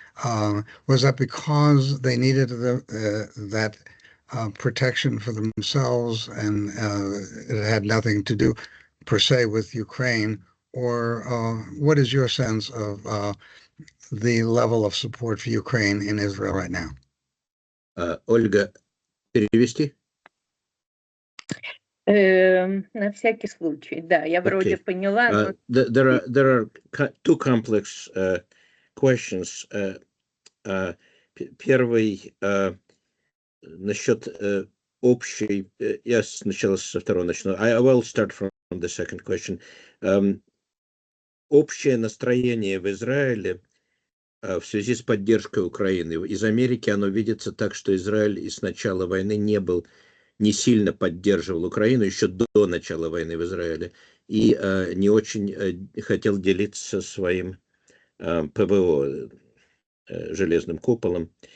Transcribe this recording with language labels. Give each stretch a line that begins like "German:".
English: Was that because they needed that protection for themselves, and it had nothing to do per se with Ukraine? Or what is your sense of the level of support for Ukraine in Israel right now?
Russian: Ольга, перевести? На всякий случай, да, я вроде
English: Okay.
Russian: поняла, но
English: There are two complex questions.
Russian: Первый насчет общей. Я сначала со второго начну.
English: I will start from the second question.
Russian: Общее настроение в Израиле в связи с поддержкой Украины. Из Америки оно видится так, что Израиль и с начала войны не сильно поддерживал Украину, еще до начала войны в Израиле, и не очень хотел делиться своим ПВО, железным куполом.